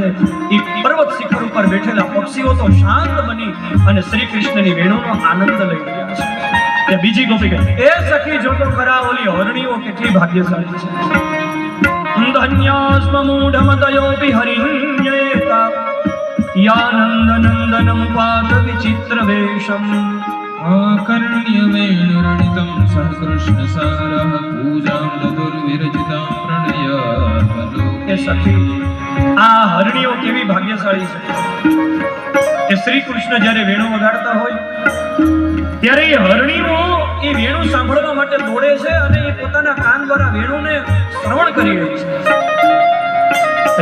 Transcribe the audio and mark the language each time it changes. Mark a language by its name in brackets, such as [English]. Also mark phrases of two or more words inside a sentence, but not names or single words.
[Gujarati] એ પર્વત શિખર ઉપર બેઠેલા પક્ષીઓ તો શાંત બની અને શ્રી કૃષ્ણની વેણુનો આનંદ લઈ રહ્યા છે. બીજી ગોપી કહે, એ સખી જો તો ખરા ઓલી હરણીઓ કેટલી ભાગ્યશાળી છે. [Sanskrit] ધન્યાસ્મ મૂઢમતયોપી હરિણ્યેતા યાનંદનંદનમ પાત વિચિત્ર વેશમ आकर्ण्य वेणुरणितं सहकृष्ण सारः पूजां ददुर्विरचितां प्रणय. [Gujarati] એ સખી, આ હરણીઓ કેવી ભાગ્યશાળી છે કે શ્રી કૃષ્ણ જ્યારે વેણુ વગાડતા હોય ત્યારે એ હરણીઓ એ વેણુ સાંભળવા માટે દોડે છે અને એ પોતાના કાન દ્વારા વેણુને શ્રવણ કરી રહી છે.